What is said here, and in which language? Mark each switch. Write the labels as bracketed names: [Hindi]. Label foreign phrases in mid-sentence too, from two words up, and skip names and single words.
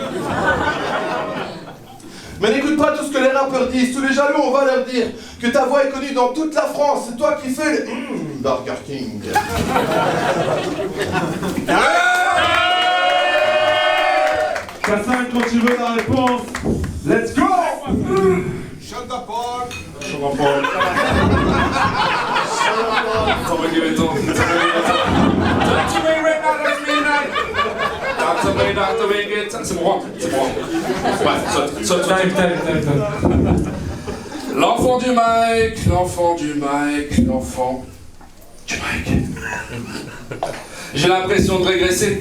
[French] Mais n'écoute pas tout ce que les rappeurs disent, tous les jaloux on va leur dire que ta voix est connue dans toute la France, c'est toi qui fais les Burger King. K5 quand tu veux la réponse, [English] let's go. Shut the fuck. [Polish] Siema Paul. Co mnie gryto? [French] C'est moi. Ouais, saute. L'enfant du mic, l'enfant du mic, l'enfant du mic. J'ai l'impression de régresser.